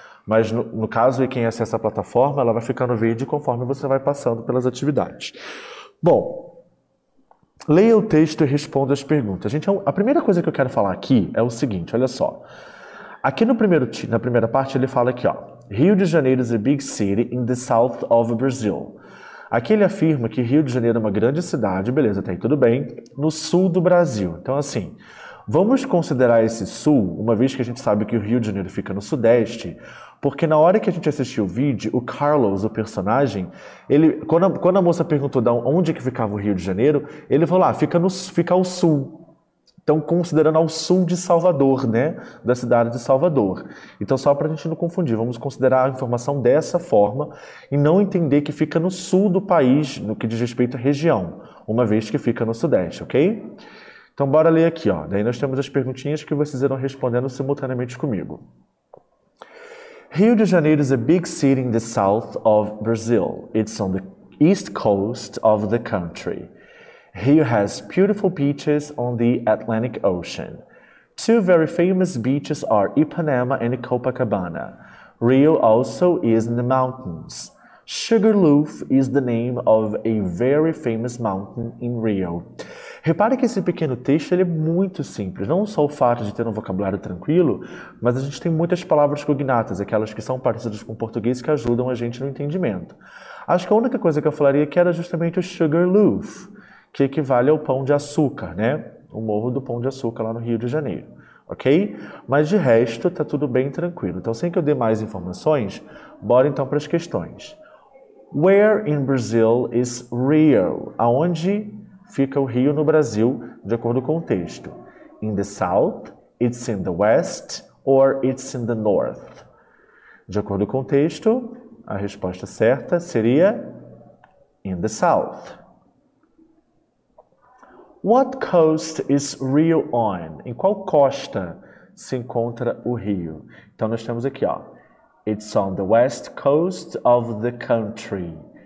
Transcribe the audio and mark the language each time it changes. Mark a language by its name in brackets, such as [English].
[Portuguese] Mas no caso de quem acessa a plataforma, ela vai ficando verde conforme você vai passando pelas atividades. Bom, leia o texto e responda as perguntas. Gente, a primeira coisa que eu quero falar aqui é o seguinte, olha só. Aqui na primeira parte ele fala aqui, ó. [English] Rio de Janeiro is a big city in the south of Brazil. [Portuguese] Aqui ele afirma que Rio de Janeiro é uma grande cidade, beleza, tá aí tudo bem, no sul do Brasil. Então assim, vamos considerar esse sul, uma vez que a gente sabe que o Rio de Janeiro fica no sudeste, porque na hora que a gente assistiu o vídeo, o Carlos, o personagem, quando a moça perguntou de onde que ficava o Rio de Janeiro, ele falou, fica ao sul. Então, considerando ao sul de Salvador, né? Da cidade de Salvador. Então, só para a gente não confundir, vamos considerar a informação dessa forma e não entender que fica no sul do país, no que diz respeito à região, uma vez que fica no sudeste, ok? Então, bora ler aqui, ó. Daí nós temos as perguntinhas que vocês irão respondendo simultaneamente comigo. [English] Rio de Janeiro is a big city in the south of Brazil. It's on the east coast of the country. Rio has beautiful beaches on the Atlantic Ocean. 2 very famous beaches are Ipanema and Copacabana. Rio also is in the mountains. Sugarloaf is the name of a very famous mountain in Rio. [Portuguese] Repare que esse pequeno texto ele é muito simples. Não só o fato de ter um vocabulário tranquilo, mas a gente tem muitas palavras cognatas, aquelas que são parecidas com o português que ajudam a gente no entendimento. Acho que a única coisa que eu falaria que era justamente o Sugarloaf, que equivale ao Pão de Açúcar, né? O Morro do Pão de Açúcar lá no Rio de Janeiro, ok? Mas de resto, tá tudo bem tranquilo. Então, sem que eu dê mais informações, bora então para as questões. [English] Where in Brazil is Rio? [Portuguese] Aonde fica o Rio no Brasil, de acordo com o texto? [English] In the south, it's in the west, or it's in the north? [Portuguese] De acordo com o texto, a resposta certa seria [English] in the south. What coast is Rio on? [Portuguese] Em qual costa se encontra o Rio? Então nós temos aqui, ó. [English] It's on the west coast of the country.